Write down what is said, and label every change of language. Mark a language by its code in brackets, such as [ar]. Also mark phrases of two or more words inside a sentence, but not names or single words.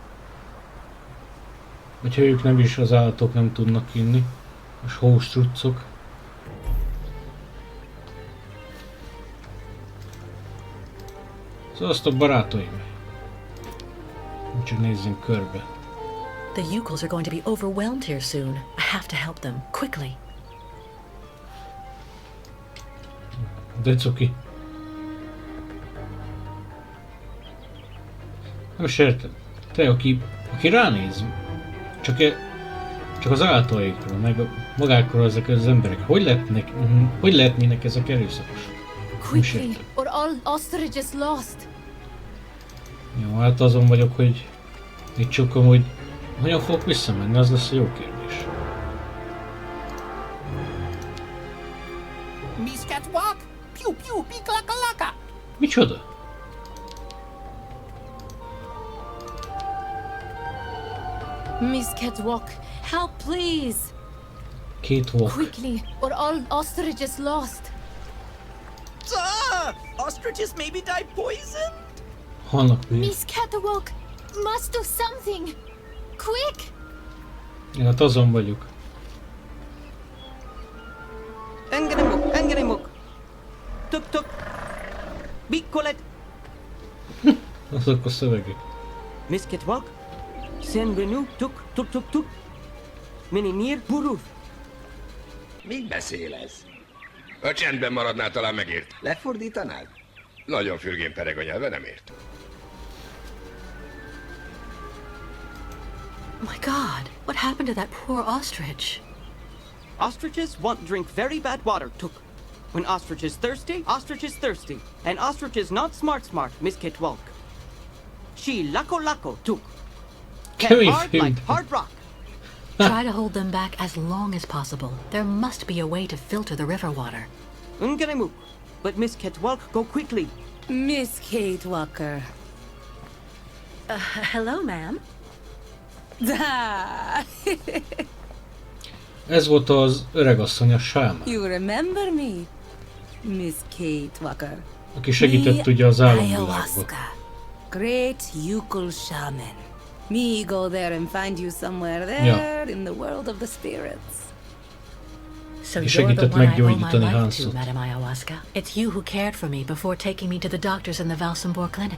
[hu] Vagy ha ők nem is, az állatok nem tudnak inni. És hóstruccok. Sziasztok barátaim! Csak nézzünk körbe. [en] The Yukals are going to be overwhelmed here soon. I have to help them, quickly. [hu] De cuki. Nem is értem. Te, aki ránéz, csak az állataikról, meg magákról ezek az emberek, hogy lehetnének ezek erőszakos? [en] Quickly, or all ostriches lost. [hu] Jó, hát azon vagyok, hogy itt csukom, hogy hogyan fogok visszamenni, az lesz a jó kérdés. Micsoda? [en] Miss Catwalk, help please. Catwalk. Quickly, or all ostriches lost. Ostriches maybe die poisoned? [hu] Halnak még. [en] Miss Catwalk, must do something. Quick! [hu] Én hát azon vagyok. Engenemok. Tuk. Bikkolet. Azok a szövegek. Miss Catwalk? Senvenu tuk. Minimir buruf. Mit beszélesz? Ha csendben maradnál, talán megért. Lefordítanád? Nagyon fürgén pereg a nyelve, nem ért. [en] My God, what happened to that poor ostrich? Ostriches won't drink very bad water tuk. When ostrich is thirsty, and ostrich is not smart, Miss Catwalk. She lako tuk. [hu] Kemény [en] Hard [hu] film. [en] like hard rock. Try to hold them back as long as possible. There must be a way to filter the river water. Ungeremuk. But Miss Catwalk, go quickly. Miss Kate Walker. Hello, ma'am. [hu] Ez volt az öregasszony, a sámán, [en] You remember me? Miss Kate Walker. [hu] aki segített ugye az álomvilágba. [en] Ayahuasca. Great Yukul shaman. Me go there and find you somewhere there in the world of the spirits. So [hu] És [en] you're the [hu] segített [en] one I owe my [hu] meggyógyítani [en] life to, [hu] Hansot. [en] Madam Ayahuasca. It's you who cared for me before taking me to the doctors in the Valsemborba clinic.